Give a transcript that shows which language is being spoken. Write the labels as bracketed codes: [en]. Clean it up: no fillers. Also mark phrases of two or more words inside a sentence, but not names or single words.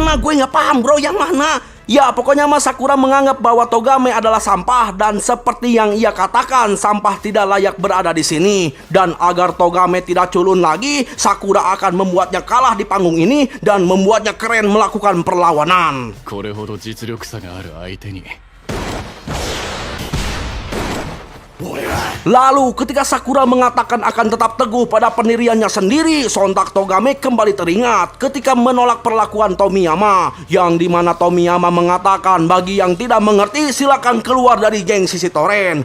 [id] Gue nggak paham bro, yang mana? Ya, pokoknya Mas Sakura menganggap bahwa Togame adalah sampah dan seperti yang ia katakan, sampah tidak layak berada di sini. Dan agar Togame tidak culun lagi, Sakura akan membuatnya kalah di panggung ini dan membuatnya keren melakukan perlawanan. [ja] これほど実力差がある相手に [id] Lalu ketika Sakura mengatakan akan tetap teguh pada pendiriannya sendiri, sontak Togame kembali teringat ketika menolak perlakuan Tomiyama, yang dimana Tomiyama mengatakan bagi yang tidak mengerti silakan keluar dari geng sisi Toren.